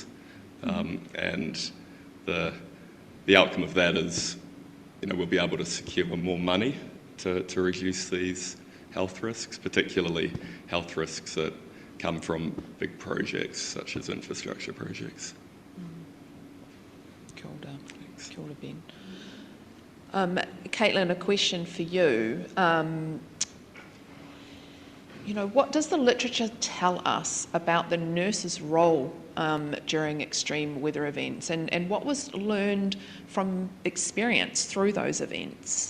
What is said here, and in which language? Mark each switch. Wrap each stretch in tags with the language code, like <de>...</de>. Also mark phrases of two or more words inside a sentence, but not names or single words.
<en>And the outcome of that is, we'll be able to secure more money to reduce these health risks, particularly health risks that come from big projects such as infrastructure projects.</en> <mi>Kia ora. Kia ora, Ben.</mi> <en>Catelyn, a question for you. What does the literature tell us about the nurse's role during extreme weather events, and what was learned from experience through those events?</en>